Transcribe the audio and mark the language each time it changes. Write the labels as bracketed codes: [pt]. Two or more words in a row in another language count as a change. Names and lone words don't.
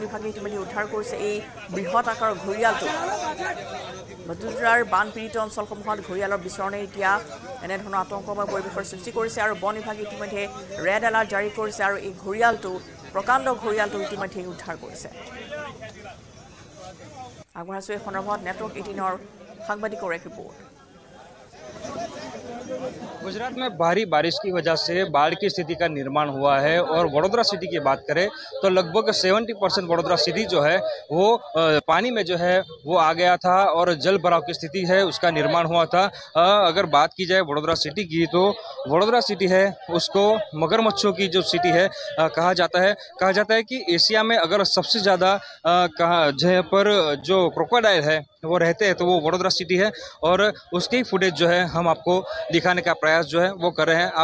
[as] বিভাগে ইতিমধ্যে উদ্ধাৰ কৰিছে এই বৃহৎ আকাৰৰ ঘৰিয়ালটো বদোদৰাৰ বানপীড়িত অঞ্চলসমূহত ঘৰিয়ালৰ বিচৰণে এতিয়া এনেধৰণৰ আতংকময় পৰিৱেশৰ সৃষ্টি কৰিছে আৰু বন বিভাগে ইতিমধ্যে [en] red alert [as] জাৰি কৰিছে আৰু এই ঘৰিয়ালটো প্ৰকাণ্ড ঘৰিয়ালটো ইতিমধ্যে উদ্ধাৰ কৰিছে আগবঢ়াইছো এই সন্দৰ্ভত নেটৱৰ্ক 18ৰ সাংবাদিকৰ এক ৰিপৰ্ট [hi] गुजरात में भारी बारिश की वजह से बाढ़ की स्थिति का निर्माण हुआ है और वडोदरा सिटी की बात करें तो लगभग 70% वडोदरा सिटी जो है वो पानी में जो है वो आ गया था और जल भराव की स्थिति है उसका निर्माण हुआ था। अगर बात की जाए वडोदरा सिटी की तो वडोदरा सिटी है उसको मगरमच्छों की जो सिटी है कहा जाता है कि एशिया में अगर सबसे ज़्यादा जहाँ पर जो क्रोकोडाइल है वो रहते हैं तो वो वडोदरा सिटी है और उसकी फुटेज जो है हम आपको दिखाने का प्रयास जो है वो कर रहे हैं।